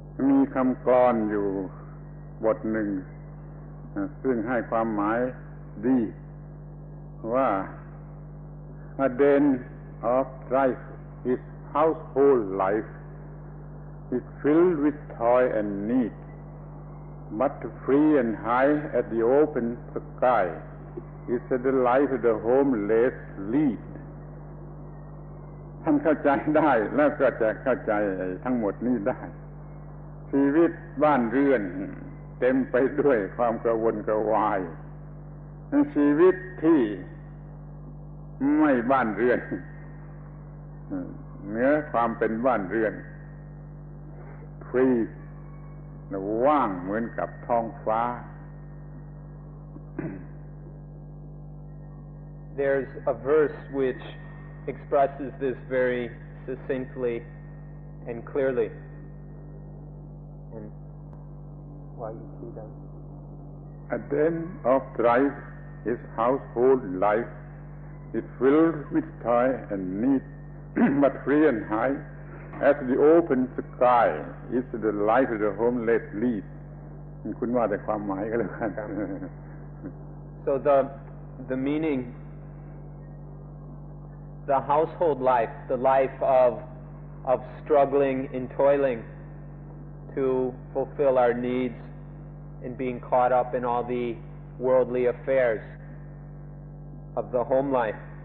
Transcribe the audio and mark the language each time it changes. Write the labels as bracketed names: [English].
[Thai] มีคำกลอนอยู่บทหนึ่งซึ่งให้ความหมายดีว่า [English] A den of strife is household life, is filled with toil and need, but free and high at the open sky is the life the homeless lead. [Thai] ท่านเข้าใจได้แล้วก็จะเข้าใจทั้งหมดนี้ได้ชีวิตบ้านเรือนเต็มไปด้วยความกระวนกระวายชีวิตที่ไม่บ้านเรือนเหนือความเป็นบ้านเรือนฟรีและว่างเหมือนกับท้องฟ้า [English] There's a verse which expresses this very succinctly and clearly. And why you see that? A den of strife is household life. It's filled with toil and need, but free and high as the open sky is the life the homeless lead. [Thai] คุณว่าแต่ความหมายก็แล้วกัน [English] So the meaning, the household life, the life of struggling and toiling to fulfill our needs and being caught up in all the worldly affairs of the home life.